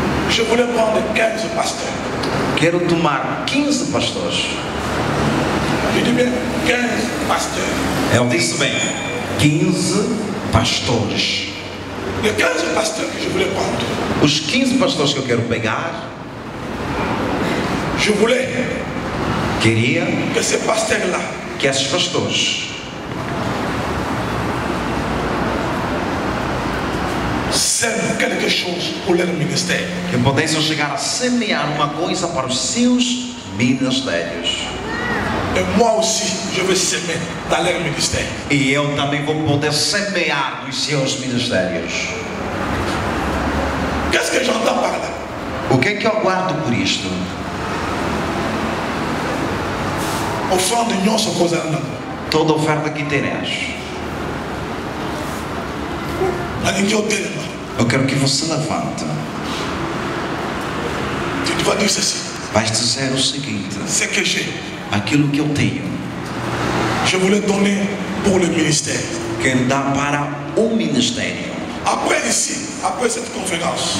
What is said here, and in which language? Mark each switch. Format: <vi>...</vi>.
<fr>je voulais prendre 15 pasteurs.</fr> <pt>Quero tomar 15 pastores.</pt> <fr>Je dis bien 15 pasteurs.</fr> <pt>Eu disse bem, 15 pastores.</pt> <fr>Les 15 pasteurs que je voulais prendre.</fr> <pt>Os 15 pastores que eu quero pegar,</pt> <fr>Je voulais</fr> <pt>queria</pt> <fr>que ces pasteurs-là</fr> <pt>que esses pastores</pt> <fr>sèment quelque chose pour leur ministère.</fr> <pt>que pudessem chegar a semear uma coisa para os seus ministérios.</pt> <fr>Et moi aussi, je vais semer dans leur ministère.</fr> <pt>E eu também vou poder semear nos seus ministérios.</pt> <fr>Qu'est-ce que j'entends par là?</fr> <pt>O que é que eu guardo por isto?</pt> <ln>Offrande nyonso kozala nango.</ln> <pt>Toda oferta que terás,</pt> <ln>Nalingi otelema.</ln> <pt>eu quero que você levante.</pt> <fr>Tu vas dire ceci.</fr> <pt>Vais dizer o seguinte:</pt> <fr>Ce que j'ai,</fr> <pt>aquilo que eu tenho,</pt> <fr>je voulais donner pour le ministère.</fr> <pt>quero dar para o ministério.</pt> <fr>Après ici, après cette conférence,</fr>